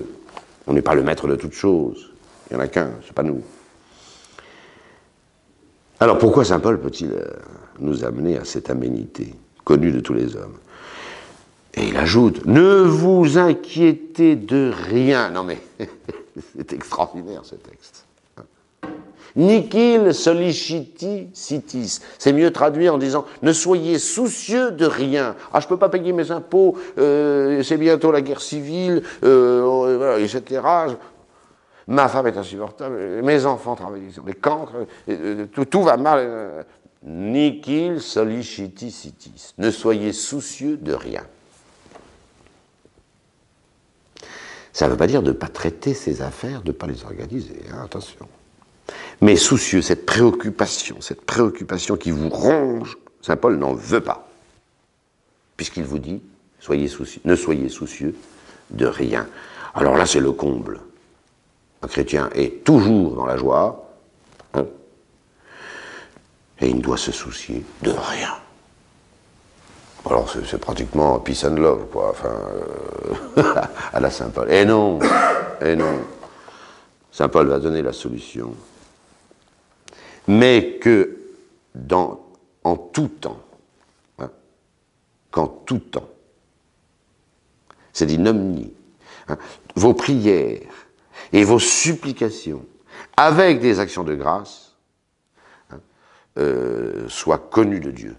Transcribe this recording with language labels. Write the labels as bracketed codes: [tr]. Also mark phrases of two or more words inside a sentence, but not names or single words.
[fr] On n'est pas le maître de toutes choses. Il n'y en a qu'un, c'est pas nous. Alors pourquoi saint Paul peut-il nous amener à cette aménité, connue de tous les hommes? Et il ajoute, ne vous inquiétez de rien. Non mais, c'est extraordinaire ce texte. [la] Nihil solliciti sitis. [fr] C'est mieux traduit en disant, ne soyez soucieux de rien. Ah, je ne peux pas payer mes impôts, c'est bientôt la guerre civile, etc. Ma femme est insupportable, mes enfants travaillent sur des cancres, tout va mal. [la] Nihil solliciti sitis. [fr] Ne soyez soucieux de rien. Ça ne veut pas dire de ne pas traiter ses affaires, de ne pas les organiser, hein, attention. Mais soucieux, cette préoccupation qui vous ronge, saint Paul n'en veut pas. Puisqu'il vous dit, ne soyez soucieux de rien. Alors là, c'est le comble. Un chrétien est toujours dans la joie, hein, et il ne doit se soucier de rien. Alors c'est pratiquement [en] peace and love, [fr] quoi, enfin, à la saint Paul. Et non, saint Paul va donner la solution. Mais que en tout temps, hein, qu'en tout temps, c'est dit nomni, hein, vos prières et vos supplications, avec des actions de grâce, hein, soient connues de Dieu.